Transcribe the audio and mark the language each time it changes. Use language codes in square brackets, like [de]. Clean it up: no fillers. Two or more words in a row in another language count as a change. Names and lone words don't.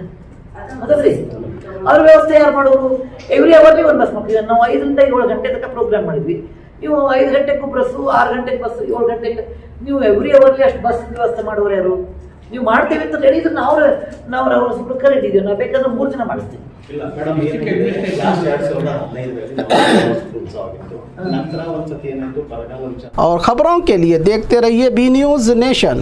[kn] ಅದಲ್ರಿ ಅವ್ರ ವ್ಯವಸ್ಥೆ ಯಾರು ಮಾಡೋರು? [en] every hourly [kn] ಒಂದು ಬಸ್ ಮಾಡ್ತೀವಿ. ನಾವು 5ರಿಂದ 7 ಗಂಟೆ ತನಕ ಪ್ರೋಗ್ರಾಮ್ ಮಾಡಿದ್ವಿ. ನೀವು 5 ಗಂಟೆಗೂ ಬಸ್ಸು, 6 ಗಂಟೆಗೆ ಬಸ್ಸು, 7 ಗಂಟೆಗೆ ನೀವು [en] every hourly [kn] ಅಷ್ಟು ಬಸ್ ವ್ಯವಸ್ಥೆ ಮಾಡೋರು ಯಾರು? ನೀವು ಮಾಡ್ತೀವಿ ಅಂತ ರೆಡಿ ಇದ್ರೆ ನಾವು ಅವ್ರ ಸುಖ ರೆಡಿ ಇದೀವಿ. ನಾವು ಬೇಕಾದ್ರೆ 3 ದಿನ ಮಾಡಿಸ್ತೀವಿ. [hi] और खबरों के लिए देखते रहिए बी न्यूज़ नेशन।